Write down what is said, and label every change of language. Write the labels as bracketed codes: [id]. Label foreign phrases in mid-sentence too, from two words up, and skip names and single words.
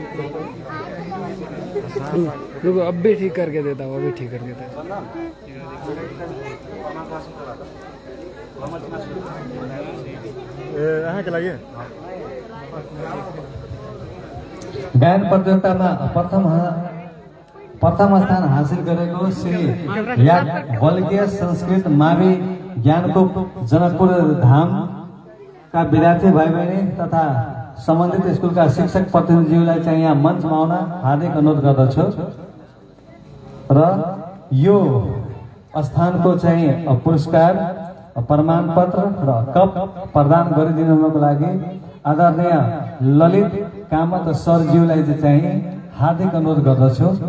[hi] लोग अब भी ठीक करके देता हूँ, अभी ठीक करके देता के लगे [ne] गायन प्रतियोगितामा प्रथम स्थान हासिल गरेको श्री बल्कीय संस्कृत मावि ज्ञानको जनकपुर धामका विद्यार्थी भाइ बहिनी तथा सम्बन्धित स्कुलका शिक्षक प्रतिनिधिज्यूलाई चाहिँ यहाँ मञ्चमा आउन हार्दिक अनुरोध गर्दछु र यो स्थानको चाहिँ पुरस्कार प्रमाणपत्र र कप प्रदान गरिदिनुको लागि आदरणीय ललित कामत सरज्यूलाई चाहिँ हार्दिक अनुरोध गर्दछु।